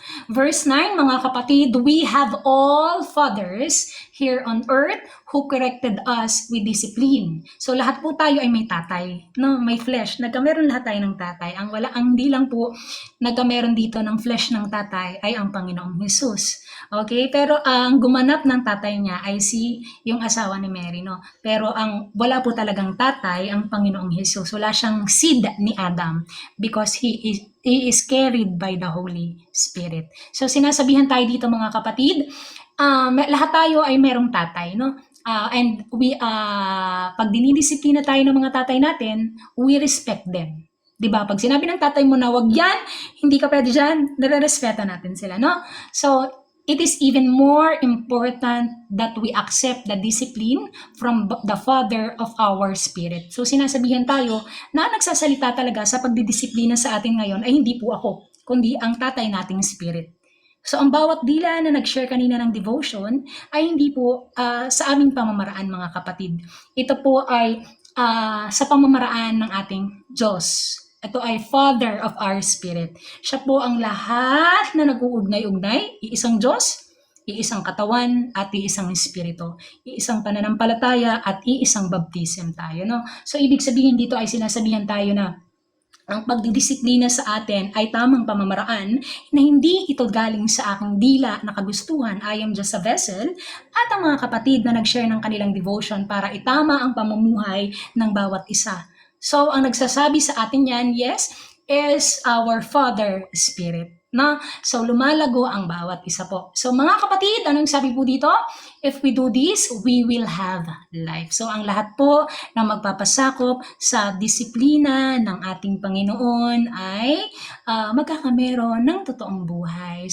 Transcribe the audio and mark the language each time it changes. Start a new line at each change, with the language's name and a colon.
English: Verse 9,
Filipino: mga kapatid,
English: we have all fathers here on earth who corrected us with discipline.
Filipino: So lahat po tayo ay may tatay, no? May flesh. Nagkameron lahat tayo ng tatay. Ang hindi lang po nagkameron dito ng flesh ng tatay ay ang Panginoong Jesus. Okay? Pero ang gumanap ng tatay niya ay yung asawa ni Mary, no? Pero wala po talagang tatay ang Panginoong Jesus. Wala siyang seed ni Adam
English: because he is carried by the Holy Spirit.
Filipino: So sinasabihan tayo dito mga kapatid, lahat tayo ay merong tatay, no? And pag dinidisiplina tayo ng mga tatay natin,
English: we respect them.
Filipino: 'Di ba? Pag sinabi ng tatay mo na wag yan, hindi ka pwede diyan, nare-respeto natin sila, no?
English: So it is even more important that we accept the discipline from the Father of our spirit.
Filipino: So sinasabihan tayo na nagsasalita talaga sa pagdidisiplina sa atin ngayon ay hindi po ako, kundi ang tatay nating spirit. So ang bawat dila na nag-share kanina ng devotion ay hindi po sa aming pamamaraan mga kapatid. Ito po ay sa pamamaraan ng ating Diyos. Ito ay Father of our Spirit. Siya po ang lahat na nag-uugnay-ugnay, iisang Diyos, iisang katawan, at iisang Espiritu. Iisang pananampalataya at iisang baptism tayo. No? So ibig sabihin dito ay sinasabihan tayo na ang pagdidisiplina sa atin ay tamang pamamaraan na hindi ito galing sa aking dila na kagustuhan,
English: I am just a vessel,
Filipino: at ang mga kapatid na nag-share ng kanilang devotion para itama ang pamumuhay ng bawat isa. So, ang nagsasabi sa atin yan, yes,
English: is our Father Spirit.
Filipino: No? So, lumalago ang bawat isa po. So, mga kapatid, anong sabi po dito?
English: If we do this, we will have life.
Filipino: So, ang lahat po na magpapasakop sa disiplina ng ating Panginoon ay magkakameron ng totoong buhay.